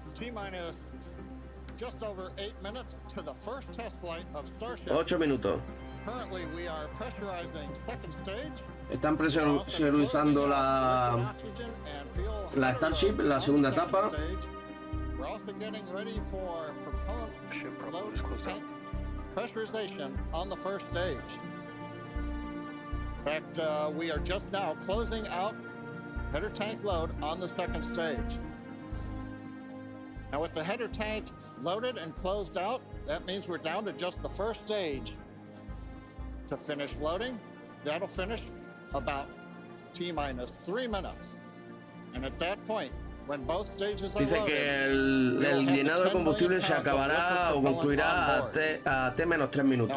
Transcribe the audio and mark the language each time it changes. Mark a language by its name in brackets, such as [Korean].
[English] T-minus just over 8 minutes to the first test flight of Starship. [Spanish] 8 minutos. [English] Currently, we are pressurizing second stage. [Spanish] Están presurizando la Starship, la segunda etapa. [English] We're also getting ready for propellant load tank pressurization on the first stage. In fact, we are just now closing out header tank load on the second stage. Now with the header tanks loaded and closed out, that means we're down to just the first stage to finish loading. That'll finish about T-minus 3 minutes. And at that point, when both stages are [Spanish] Dice [English] loaded, [Spanish] que el llenado de combustible se acabará o concluirá a T-3 minutos.